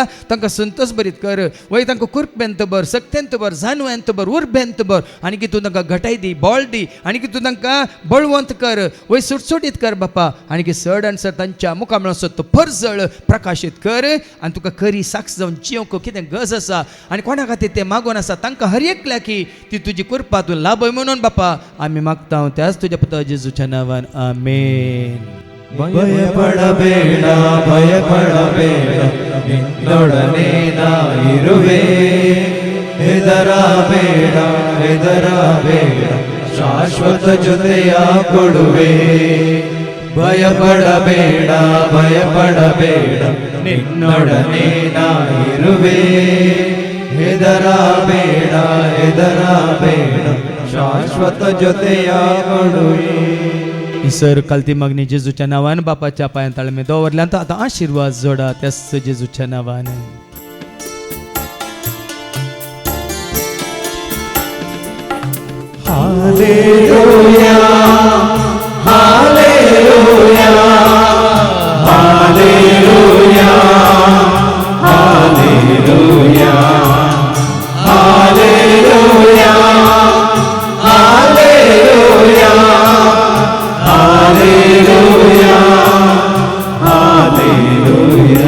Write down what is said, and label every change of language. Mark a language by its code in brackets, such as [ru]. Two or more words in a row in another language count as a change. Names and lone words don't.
[kok] तांकां संतोश भरीत कर वय तांकां कुर्पेंत भर सक्तेंत भर जाणवेंत भर उर्बेंत भर आनी की तूं तांकां घटाय दी बॉल दी आनी की तूं तांकां बळवंत कर वय सुटसुटीत कर बापा. आनी की चड आनी चड तांच्या मुखार म्हणून तो परजळ प्रकाशीत कर आनी तुका खरी साक्ष जावन जिवंक कितें गरज आसा आनी कोणा खातीर तें मागोवन आसा तांकां हर एकल्या की ती तुजी कृपा तूं लाभय म्हणून बापा आमी मागता त्याच तुज्या पुता जेजूच्या नांवान आमेन. [kn] ಭಯಪಡಬೇಡ ಭಯಪಡಬೇಡ ನಿನ್ನೊಡನೆ ನಾ ಇರುವೆ. ಹೆದರಬೇಡ ಹೆದರಬೇಡ ಶಾಶ್ವತ ಜೊತೆಯ ಕೊಡುವೆ. ಭಯಪಡಬೇಡ ಭಯಪಡಬೇಡ ನಿನ್ನೊಡನೆ ನಾ ಇರುವೆ. ಹೆದರಬೇಡ ಹೆದರಬೇಡ ಶಾಶ್ವತ ಜೊತೆಯ ಕೊಡುವೆ. [kok] ही सर कालती मागणी जेजूच्या नांवान बापाच्या पांया ताळमे दवरल्यान आतां आशिर्वाद जोडा त्याच जेजूच्या नांवान. हालेलुया हालेलुया हालेलुया हालेलुया हालेलुया हालेलुया हालेलुया हालेलुया.